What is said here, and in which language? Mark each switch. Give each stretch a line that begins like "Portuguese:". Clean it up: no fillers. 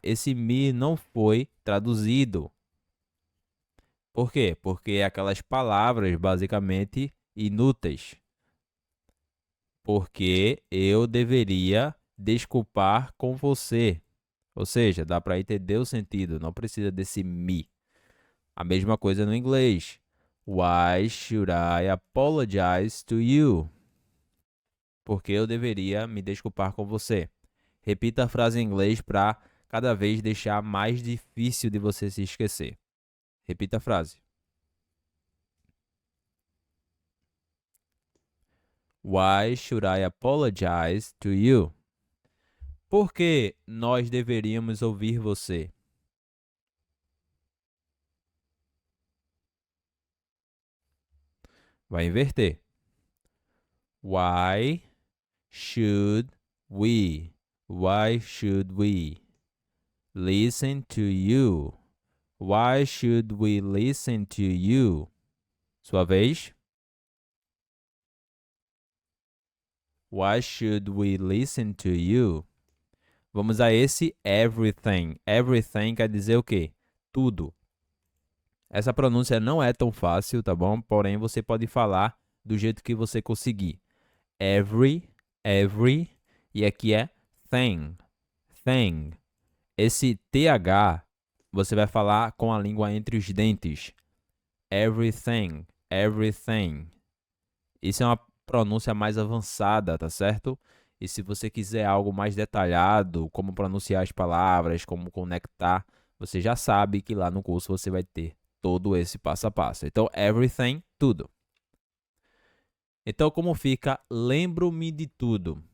Portuguese: Esse me não foi traduzido. Por quê? Porque é aquelas palavras basicamente inúteis. Porque eu deveria desculpar com você. Ou seja, dá para entender o sentido, não precisa desse me. A mesma coisa no inglês.
English: Why should I apologize to you?
Portuguese: Porque eu deveria me desculpar com você. Repita a frase em inglês para cada vez deixar mais difícil de você se esquecer. Repita a frase.
English: Why should I apologize to you?
Portuguese: Por que nós deveríamos ouvir você? Vai inverter.
English: Why should we? Why should we listen to you? Why should we listen to you? Sua vez. Why should we listen to you?
Portuguese: Vamos a esse everything. Everything quer dizer o quê? Tudo. Essa pronúncia não é tão fácil, tá bom? Porém, você pode falar do jeito que você conseguir. Every, e aqui é thing, thing. Esse TH, você vai falar com a língua entre os dentes.
English: Everything, everything.
Portuguese: Isso é uma pronúncia mais avançada, tá certo? E se você quiser algo mais detalhado, como pronunciar as palavras, como conectar, você já sabe que lá no curso você vai ter todo esse passo a passo. Então, everything, tudo. Então, como fica lembro-me de tudo?